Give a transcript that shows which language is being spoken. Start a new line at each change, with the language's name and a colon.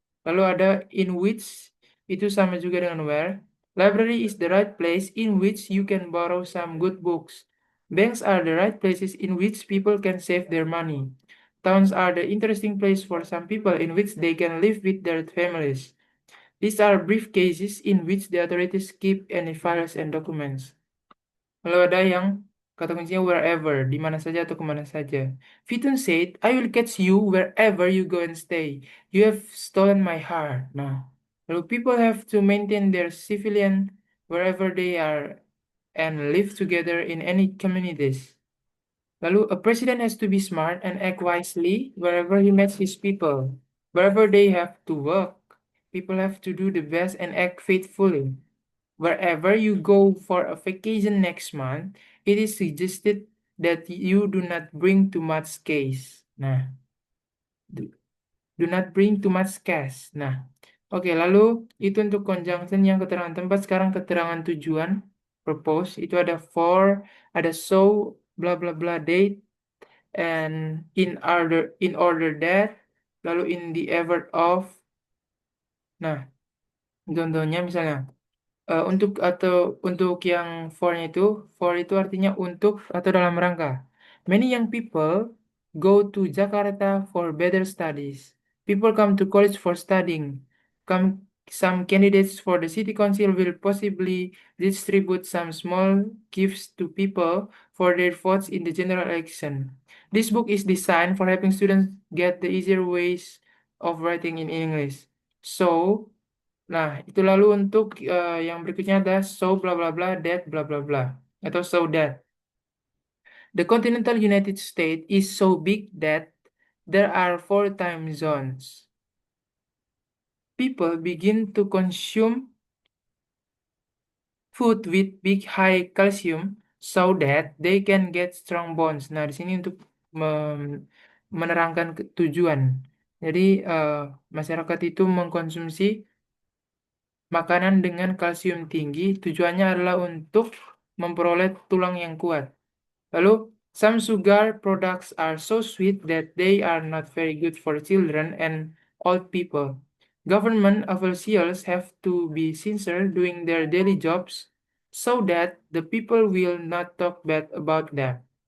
Indonesian: Lalu ada
English: in which,
Indonesian: itu sama juga dengan where.
English: Library is the right place in which you can borrow some good books. Banks are the right places in which people can save their money. Towns are the interesting place for some people in which they can live with their families. These are brief cases in which the authorities keep any files and documents.
Indonesian: Lalu ada yang kata kuncinya wherever, di mana saja atau kemana saja.
English: Fitun said, I will catch you wherever you go and stay. You have stolen my heart.
Indonesian: Nah, lalu
English: people have to maintain their civilian wherever they are and live together in any communities. Lalu a president has to be smart and act wisely wherever he meets his people. Wherever they have to work, people have to do the best and act faithfully. Wherever you go for a vacation next month, it is suggested that you do not bring too much cash. Nah, do not bring too much cash.
Indonesian: Nah, oke, lalu itu untuk conjunction yang keterangan tempat. Sekarang keterangan tujuan, purpose, itu ada for, ada so, bla bla bla date, and
English: in order that,
Indonesian: lalu
English: in the effort of.
Indonesian: Nah, contohnya misalnya untuk yang for itu artinya untuk atau dalam rangka.
English: Many young people go to Jakarta for better studies. People come to college for studying. Come, some candidates for the city council will possibly distribute some small gifts to people for their votes in the general election. This book is designed for helping students get the easier ways of writing in English. So,
Indonesian: nah, itu lalu untuk yang berikutnya ada
English: so bla bla bla that bla bla bla atau so that the continental United States is so big that there are 4 time zones. People begin to consume food with big high calcium so that they can get strong bones.
Indonesian: Nah, di sini untuk menerangkan tujuan. Jadi masyarakat itu mengkonsumsi makanan dengan kalsium tinggi tujuannya adalah untuk memperoleh tulang yang kuat.
English: Lalu, some sugar products are so sweet that they are not very good for children and old people. Government officials have to be sincere doing their daily jobs so that the people will not talk bad about them.